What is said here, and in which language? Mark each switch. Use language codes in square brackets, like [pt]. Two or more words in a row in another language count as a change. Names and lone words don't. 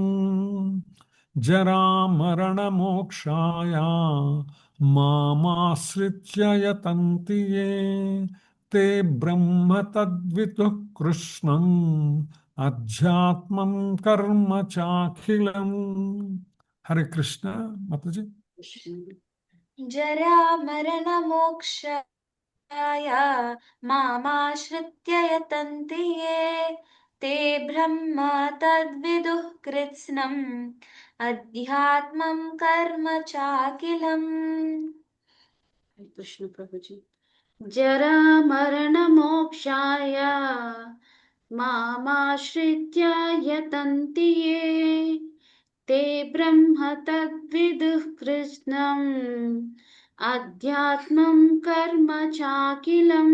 [sa] జరా మరణ మోక్షాయ మామాశ్రిత్య యతంతి యే తే బ్రహ్మ తద్విదు కృష్ణం అధ్యాత్మం కర్మ చాఖిలం. [te] హరే కృష్ణ. మాతాజీ. [sa] जरामरणमोक्षाय मामाश्रित्य यतन्ति ये ते ब्रह्म तद्विदुः कृत्स्नम् अध्यात्मं कर्म चाखिलम्। [te] హరే కృష్ణ ప్రభుజీ. [sa] జరా మరణ మోక్షాయ మామాశ్రిత్య యతంతి యే తే బ్రహ్మ తద్విదుః కృష్ణం అధ్యాత్మం కర్మ చాకిలం.